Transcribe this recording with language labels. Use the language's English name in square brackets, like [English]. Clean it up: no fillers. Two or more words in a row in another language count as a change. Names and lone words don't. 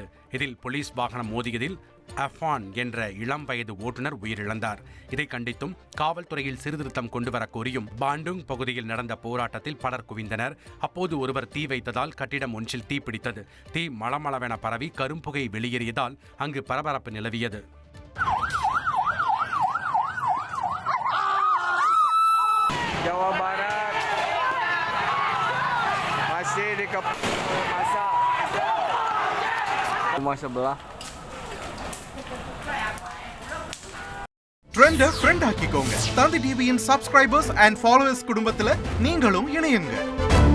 [Tamil] இதில் போலீஸ் வாகனம் மோதியதில் அஃபான் என்ற இளம் வயது ஓட்டுநர் உயிரிழந்தார். இதை கண்டித்தும் காவல்துறையில் சீர்திருத்தம் கொண்டுவர கோரியும் பாண்டுங் பகுதியில் நடந்த போராட்டத்தில் பலர் குவிந்தனர். அப்போது ஒருவர் தீ வைத்ததால் கட்டிடம் ஒன்றில் தீப்பிடித்தது. தீ மளமளவென பரவி கரும்புகை வெளியேறியதால் அங்கு பரபரப்பு நிலவியது. [Indonesian] Jawa Barat masih di masa rumah sebelah. [English] trend friend [Tamil] ஆக்கிக்கோங்க. தந்தி டிவியின் [English] subscribers and followers [Tamil] குடும்பத்துல நீங்களும் இணையுங்க.